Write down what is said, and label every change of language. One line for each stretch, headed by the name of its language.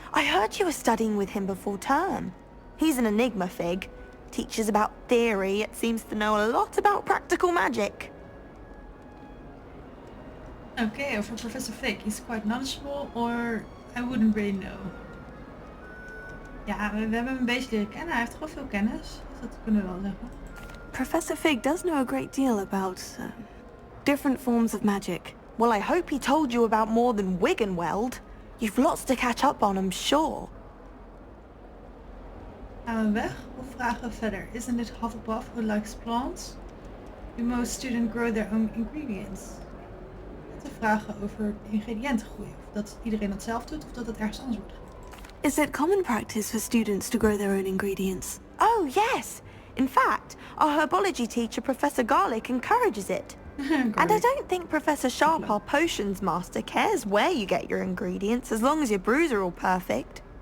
English: I heard you were studying with him before term. He's an enigma, Fig. Teaches about theory, yet seems to know a lot about practical magic.
Dutch: Okay, over Professor Fig.
English: He's quite knowledgeable, or I wouldn't really know.
Dutch: Ja, we hebben hem een beetje leren kennen. Hij heeft toch wel veel kennis. Dus dat kunnen we wel zeggen.
English: Professor Fig does know a great deal about different forms of magic. Well, I hope he told you about more than Wiggenweld. You've lots to catch up on, I'm sure.
Dutch: Gaan we weg of vragen we verder?
English: Isn't it Hufflepuff who likes plants? Do most students grow their own ingredients?
Dutch: Te vragen over ingrediënten groeien. Of dat iedereen dat zelf doet of dat het ergens anders wordt gedaan.
English: Is it common practice for students to grow their own ingredients? Oh, yes. In fact, our herbology teacher, Professor Garlic, encourages it. And I don't think Professor Sharp, our potions master, cares where you get your ingredients, as long as your brews are all perfect.